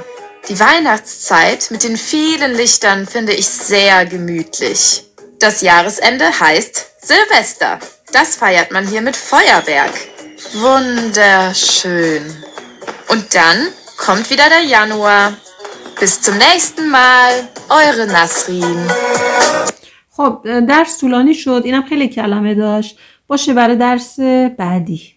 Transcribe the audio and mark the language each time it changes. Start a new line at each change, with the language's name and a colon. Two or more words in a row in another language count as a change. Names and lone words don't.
German: Die Weihnachtszeit mit den vielen Lichtern finde ich sehr gemütlich. Das Jahresende heißt Silvester. Das feiert man hier mit Feuerwerk. Wunderschön. Und dann kommt wieder der Januar. Bis zum nächsten Mal, eure Nasrin.
Persian: خب درس طولانی شد، اینم خیلی کلمه داشت. باشه برای درس بعدی.